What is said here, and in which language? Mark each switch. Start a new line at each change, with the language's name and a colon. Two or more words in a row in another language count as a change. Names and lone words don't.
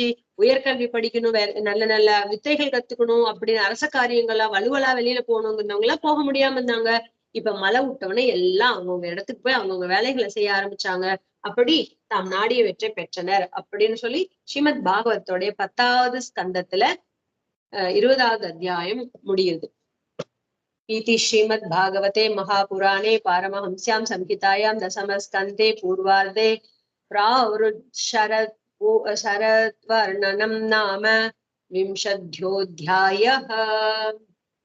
Tamil: உயர்கல்வி படிக்கணும், வேற நல்ல நல்ல வித்தைகள் கத்துக்கணும் அப்படின்னு அரச காரியங்களா வலுவலா வெளியில போகணுங்கிறவங்க எல்லாம் போக முடியாம இருந்தாங்க. இப்ப மழை விட்டவனே எல்லாம் அவங்கவுங்க இடத்துக்கு போய் அவங்கவுங்க வேலைகளை செய்ய ஆரம்பிச்சாங்க. அப்படி தாம் நாடிய வெற்றி பெற்றனர் அப்படின்னு சொல்லி ஸ்ரீமத் பாகவத்தோடைய 10வது ஸ்கந்தத்துல 20வது அத்தியாயம் முடியுது.
Sanskrit: इति श्रीमद्भागवते महापुराणे पारमहंस्यां संहितायां दशमस्कन्धे पूर्वार्धे शरद्वर्णनं नाम 20ोऽध्यायः।